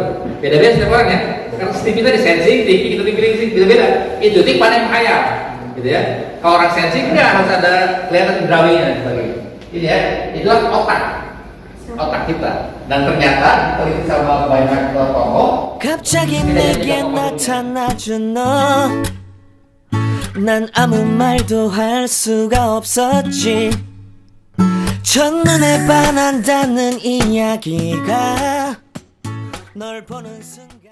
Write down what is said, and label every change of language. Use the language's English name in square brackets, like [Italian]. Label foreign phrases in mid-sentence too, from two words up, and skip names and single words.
[Indonesian] Beda-beda setiap orang ya. Karena TV tadi sensing, TV kita sensing beda-beda. Itu tipe mana yang menghayal, gitu ya. Kalau orang sensing enggak harus ada kelihatan indrawinya dan sebagainya. Ini ya, itulah otak kita. Dan ternyata diteliti sama banyak tokoh. [Korean] 갑자기 내게 나타나준 너 난 아무 말도 할 수가 없었지 첫눈에 반한다는 이야기가 널 보는 순간